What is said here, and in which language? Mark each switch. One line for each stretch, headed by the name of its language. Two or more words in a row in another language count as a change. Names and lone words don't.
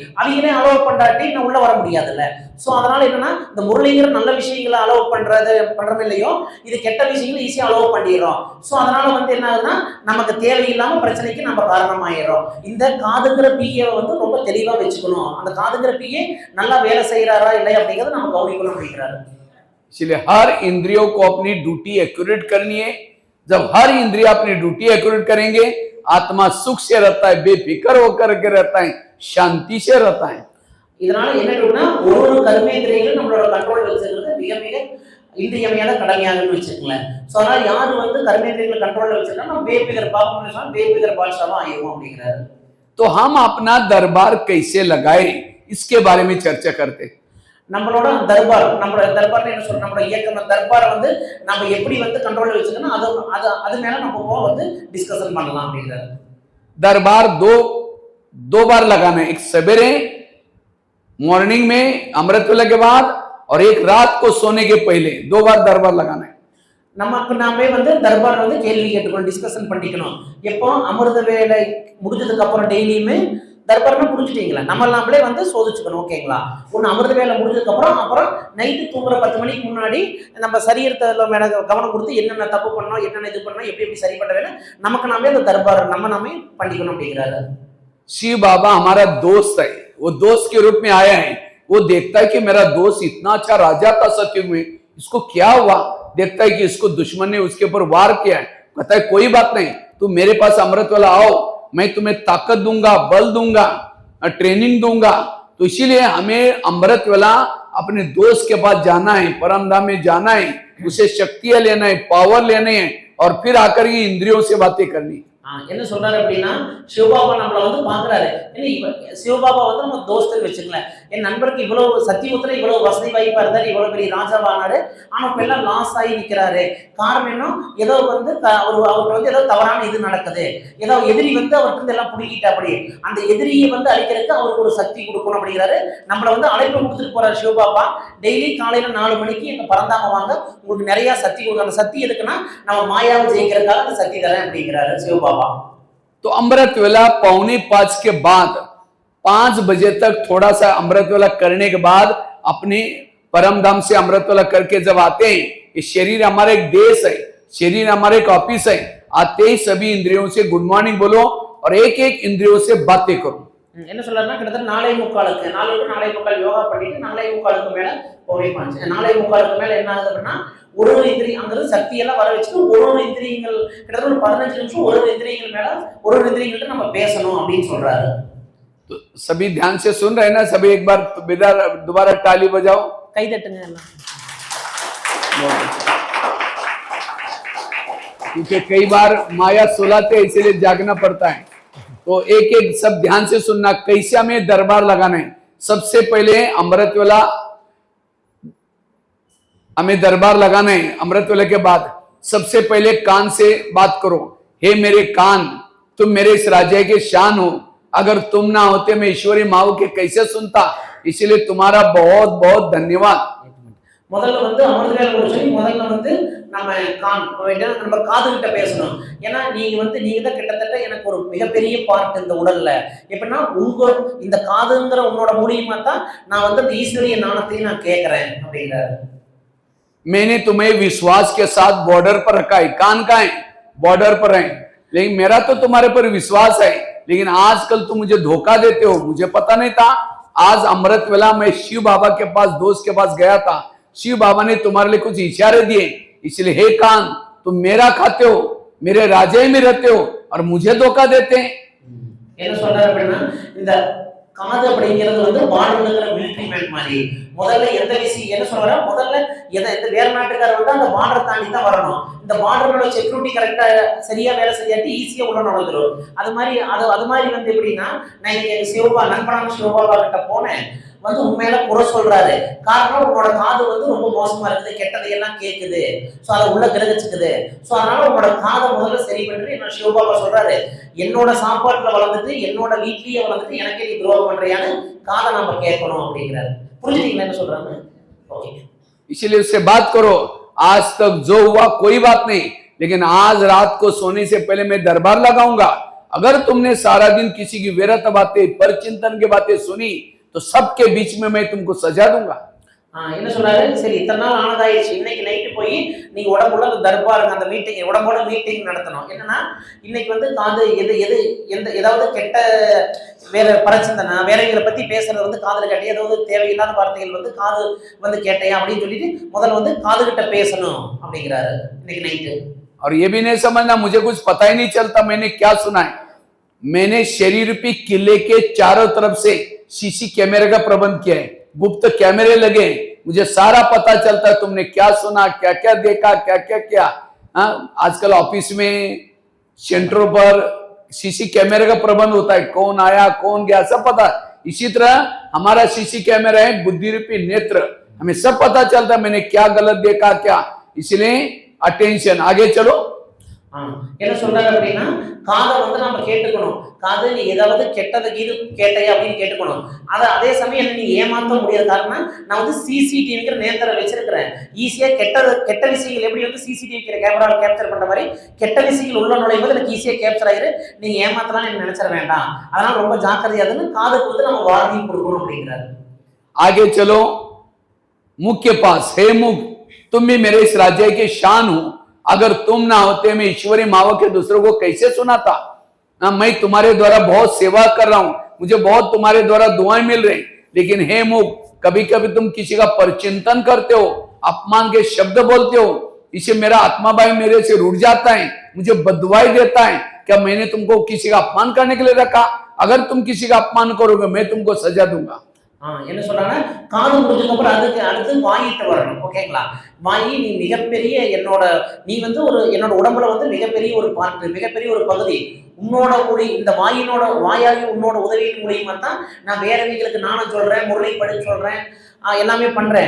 Tamil: அவங்களே அலோவ் பண்ணாட்டி நான் உள்ள வர முடியாதுல்ல. ஸோ அதனால என்னன்னா, இந்த முரளிங்கிற நல்ல விஷயங்களை அலோவ் பண்றது இல்லையோ, இது கெட்ட விஷயங்களை ஈஸியா அலோவ் பண்ணிடுறோம். ஸோ அதனால வந்து என்ன ஆகுதுன்னா, நமக்கு தேவையில்லாம பிரச்சனைக்கு நம்ம காரணமாயிடுறோம். இந்த காதுங்கிற பிஏவை வந்து ரொம்ப தெளிவா வச்சுக்கணும். அந்த காதுங்கிற பிஏ நல்லா வேலை செய்யறாரா இல்லையா அப்படிங்கிறத நம்ம கவனிக்கணும் அப்படிங்கிறாரு.
Hindi: इसलिए हर इंद्रियों को अपनी
English: duty accurate
Hindi: करनी है। जब हर इंद्रिय अपनी
English: duty accurate
Hindi: करेंगे, आत्मा सुख से रहता है, बेफिक्र होकर के रहता है, शांति से रहता है।
Tamil: இதனால என்ன இருக்குன்னா, ஒரு கர்மேந்திரியங்களும் நம்மளோட கண்ட்ரோல் வச்சிருக்கிறது மிக மிக இன்றியமையாத கடமையாகன்னு வச்சுக்கோங்களேன். ஸோ அதனால யாரு வந்து கர்மேந்திரியங்களை கண்ட்ரோல்ல வச்சிருக்கா நம்ம बेफिक्र பாப்போம்னு बेफिक्र பாட்ஷாவா ஆயிடுவோம் அப்படிங்கிறாரு.
Hindi: तो हम अपना दरबार कैसे लगाए, इसके बारे में चर्चा करते।
Tamil: நம்மளோட தர்பார் என்ன சொல்றோம், நம்மளோட இயக்கம் தர்பாரை வந்து நம்ம எப்படி வந்து கண்ட்ரோல்ல வச்சுக்கணும், அது மேல நம்ம வந்து டிஸ்கஷன் பண்ணலாம் அப்படிங்கிறாரு.
Hindi: दरबार दो बार लगाना है, एक सवेरे मॉर्निंग में अमृत वेला के बाद और एक रात को सोने के पहले, 2 बार दरबार लगाना है।
Tamil: நமக்கு நாமே வந்து தர்பார் வந்து கேள்வி கேட்டுக்கணும், டிஸ்கஷன் பண்ணிக்கணும். எப்போ அமிர்த வேலை முடிஞ்சதுக்கு அப்புறம் டெய்லியுமே தர்பார்னா புரிஞ்சுட்டீங்களா, நம்ம நாமளே வந்து சோதிச்சுக்கணும். ஓகேங்களா? ஒன்று அமிர்த வேலை முடிஞ்சதுக்கு அப்புறம் நைட்டு தூங்குற 10 மணிக்கு முன்னாடி நம்ம சரீரத்தை மேல கவனம் கொடுத்து என்னென்ன தப்பு பண்ணோம், என்னென்ன இது பண்ணோம், எப்படி சரி பண்ண வேணும், நமக்கு நாமே அந்த தர்பார் நாமே பண்ணிக்கணும் அப்படிங்கிறாரு.
Hindi: शिव बाबा हमारा दोस्त है, वो दोस्त के रूप में आया है। वो देखता है कि मेरा दोस्त इतना अच्छा राजा था सत्युग में, इसको क्या हुआ? देखता है कि इसको दुश्मन ने उसके ऊपर वार किया है। कहता है कोई बात नहीं, तुम मेरे पास अमृत वाला आओ, मैं तुम्हें ताकत दूंगा, बल दूंगा, ट्रेनिंग दूंगा। तो इसीलिए हमें अमृत वाला अपने दोस्त के पास जाना है, परमधाम में जाना है, उसे शक्तियां लेना है, पावर लेने हैं और फिर आकर ये इंद्रियों से बातें करनी।
Tamil: என்ன சொல்றாரு அப்படின்னா, சிவபாபா நம்மளை வந்து பாக்குறாரு. சிவபாபா வந்து நம்ம தோஸ்துன்னு வச்சுக்கல, என் நண்பருக்கு இவ்வளவு சத்தியத்துல இவ்வளவு வசதி வாய்ப்பா இருந்தாரு, இவ்வளவு பெரிய ராஜாவானாரு, ஆனா இப்ப எல்லாம் லாஸ் ஆகி நிக்கிறாரு. காரணம் என்ன? ஏதோ வந்து அவருக்கு வந்து ஏதோ தவறான இது நடக்குது, ஏதோ எதிரி வந்து அவருக்கு வந்து எல்லாம் பிடிக்கிட்டா, அப்படி அந்த எதிரியை வந்து அழிக்கிறதுக்கு அவருக்கு ஒரு சக்தி கொடுக்கணும் அப்படிங்கிறாரு. நம்மளை வந்து அழைப்பு கொடுத்துட்டு போறாரு சிவபாபா. டெய்லி காலையில 4 மணிக்கு எங்க பறந்தாம வாங்க, உங்களுக்கு நிறைய சக்தி கொடுக்க. அந்த சக்தி எதுக்குன்னா நம்ம மாயாவை ஜெயிக்கிறதுக்காக அந்த சக்தி தரேன் அப்படிங்கிறாரு சிவபாபா.
Hindi: तो अमृत वेला 4:45 के बाद 5 बजे तक थोड़ा सा अमृत वेला करने के बाद अपने परम धाम से अमृत वेला करके जब आते हैं, ये शरीर हमारा एक देश है, शरीर हमारा एक ऑफिस है, आते ही सभी इंद्रियों से
English: good morning
Hindi: बोलो और एक एक इंद्रियों से बातें करो।
Tamil: என்ன சொல்றாருன்னா, கிட்டத்தட்ட 4:45 யோகா பண்ணிட்டு 4:45 மேல போவே பாஞ்சு. 4:45 மேல என்ன ஆகுது அப்படின்னா, ஒரு இந்திரி அங்கிருந்து சக்தி எல்லாம் வர வச்சுட்டு ஒரு இந்திரியங்கள் கிட்டத்தட்ட ஒரு 15 நிமிஷம் ஒரு இந்திரியங்கள் மேல ஒரு இந்திரியங்கள்ட்ட நம்ம பேசணும் அப்படின்னு சொல்றாரு.
Hindi: तो सभी ध्यान से सुन रहे हैं ना? सभी एक बार दोबारा ताली बजाओ,
Tamil: கை தட்டுங்க எல்லாம்.
Hindi: क्योंकि कई बार माया सुलाते इसलिए जागना पड़ता है। तो एक एक सब ध्यान से सुनना, कैसे हमें दरबार लगाना है। सबसे पहले अमृत वेला हमें दरबार लगाना है। अमृत वेला के बाद सबसे पहले कान से बात करो, हे मेरे कान, तुम मेरे इस राज्य के शान हो, अगर तुम ना होते मैं ईश्वरी माओ के कैसे सुनता, इसलिए तुम्हारा बहुत बहुत धन्यवाद।
Tamil: முதல்ல வந்து அமிர்த வேலை முடிச்சு முதல்ல வந்து நம்ம காது கிட்ட பேசணும். ஏன்னா நீங்க தான் கிட்டத்தட்ட எனக்கு ஒரு மிகப்பெரிய பார்ட் இந்த உடல்ல. எப்படின்னா உங்க இந்த காதுங்கிற உன்னோட மூலியமா தான் நான் வந்து இந்த ஈஸ்வரிய ஞானத்தையும் நான் கேட்கிறேன் அப்படிங்கிறாரு.
Hindi: मैंने तुम्हें विश्वास के साथ बॉर्डर पर रखा है। कान का है, बॉर्डर पर है। लेकिन मेरा तो तुम्हारे पर विश्वास है, लेकिन आजकल तुम मुझे धोखा देते हो, मुझे पता नहीं था। आज अमृत वेला मैं शिव बाबा के पास, दोस्त के पास गया था, शिव बाबा ने तुम्हारे लिए कुछ इशारे दिए, इसलिए हे कान, तुम मेरा खाते हो, मेरे राज्य में रहते हो और मुझे धोखा देते हैं।
Tamil: என்ன சொல்றாரு அப்படின்னா, இந்த காது அப்படிங்கிறது வந்து பார்டர்ல இருக்கிற மிலிட்டரி மேன் மாதிரி. முதல்ல எந்த விஷயம் என்ன சொல்றாரு, முதல்ல எந்த வேற நாட்டுக்காரர் வந்து அந்த பார்டர் தாண்டி தான் வரணும். இந்த பார்டரோட செக்யூரிட்டி கரெக்டா சரியா வேலை செய்யாட்டி ஈஸியா உள்ள நுழைஞ்சிரும். அது மாதிரி வந்து எப்படின்னா, நான் இன்னைக்கு நண்பனான சிவபாபா கிட்ட போனேன், வந்து உண்மையில குறை சொல்றாரு. காரணம், உன்னோட காது வந்து ரொம்ப மோசமா இருக்குது, கெட்டதையெல்லாம் கேட்குது, ஸோ அதை உள்ள கிரகிச்சுக்குது. ஸோ அதனால உன்னோட காதை முதல்ல சரி பண்ணி என்ன சிவபாபா சொல்றாரு, என்னோட சாப்பாட்டுல வளர்ந்துட்டு என்னோட வீட்லயே வளர்ந்துட்டு எனக்கே நீ துரோகம் பண்றியான்னு காதை நாம கேட்கணும் அப்படிங்கிறாரு. புரிஞ்சுட்டீங்களா என்ன சொல்றாங்க? ஓகே,
Hindi: इसलिए उससे बात करो। आज तक जो हुआ कोई बात नहीं, लेकिन आज रात को सोने से पहले मैं दरबार लगाऊंगा। अगर तुमने सारा दिन किसी की व्यर्थ बातें, परचिंतन की बातें सुनी, तो सबके बीच में मैं तुमको सजा दूंगा।
Tamil: என்ன சொல்றாரு, சரி இத்தனை நாள் ஆனதாயிடுச்சு, இன்னைக்கு நைட்டு போய் நீங்க உடம்போட அந்த தர்பாருங்க, அந்த மீட்டிங், உடம்போட மீட்டிங் நடத்தணும். என்னன்னா, இன்னைக்கு வந்து காது ஏதாவது கெட்ட வேற பரச்சிந்தனை வேறவங்களை பத்தி பேசுறது வந்து காதுல கேட்டே, ஏதாவது தேவையில்லாத வார்த்தைகள் வந்து காது வந்து கேட்டையா அப்படின்னு சொல்லிட்டு முதல்ல வந்து காது கிட்ட பேசணும் அப்படிங்கிறாரு இன்னைக்கு நைட்டு.
Hindi: और ये भी नहीं समझना मुझे कुछ पता ही नहीं चलता मैंने क्या सुना है। मैंने शरीर रूपी किले के चारों तरफ से
English: CC camera
Hindi: का प्रबंध किया है, गुप्त कैमरे लगे, मुझे सारा पता चलता है तुमने क्या सुना, क्या क्या देखा, क्या क्या किया। आजकल ऑफिस में सेंटरों पर
English: CC camera
Hindi: का प्रबंध होता है, कौन आया कौन गया सब पता। इसी तरह हमारा
English: CC camera
Hindi: है, बुद्धि रूपी नेत्र, हमें सब पता चलता है मैंने क्या गलत देखा क्या। इसलिए अटेंशन, आगे चलो।
Tamil: என்ன சொல்றாரு அப்படின்னா, காதை வந்து நம்ம கேட்டுக்கணும். காது நீ ஏதாவது கெட்டதை கீது கேட்டையா அப்படின்னு கேட்டுக்கணும். அதே சமயம் என்ன நீ ஏமாற்ற முடியாது. காரணம், நான் வந்து சிசிடிவிங்கிற நேரத்தை வச்சிருக்கிறேன். ஈஸியா கெட்ட விஷயங்கள் எப்படி வந்து சிசிடிவி கேமராவில் கேப்சர் பண்ற மாதிரி கெட்ட விஷயங்கள் உள்ள நுழையும் போது எனக்கு ஈஸியா கேப்சர் ஆயிரு, நீங்க ஏமாத்தலாம்னு எனக்கு நினைச்சிட வேண்டாம், அதனால ரொம்ப ஜாக்கிரதையாதுன்னு காதுக்கு வந்து நம்ம வார்னிங் கொடுக்கணும் அப்படிங்கிறாரு.
Hindi: आगे चलो, मुख के पास, हे मुख, तुम भी मेरे इस राज्य के शान हो, अगर तुम ना होते मैं ईश्वरी मावो के दूसरों को कैसे सुनाता। मैं तुम्हारे द्वारा बहुत सेवा कर रहा हूं, मुझे बहुत तुम्हारे द्वारा दुआएं मिल रही, लेकिन हे मुख, कभी कभी तुम किसी का परचिंतन करते हो, अपमान के शब्द बोलते हो, इसे मेरा आत्मा भाई मेरे से रूठ जाता है, मुझे बददुआई देता है। क्या मैंने तुमको किसी का अपमान करने के लिए रखा? अगर तुम किसी का अपमान करोगे मैं तुमको सजा दूंगा।
Tamil: என்ன சொல்றாங்கன்னா, காது முடிஞ்சதுக்கு அப்புறம் அதுக்கு அடுத்து வாயிட்டு வரணும். ஓகேங்களா? வாயி நீ மிகப்பெரிய நீ வந்து என்னோட உடம்புல வந்து மிகப்பெரிய ஒரு பார்ட், மிகப்பெரிய ஒரு பகுதி. உன்னோட இந்த வாயாகி உன்னோட உதவியின் மூலியமா தான் நான் வேறவங்களுக்கு நானும் சொல்றேன், முறைப்படி சொல்றேன், எல்லாமே பண்றேன்.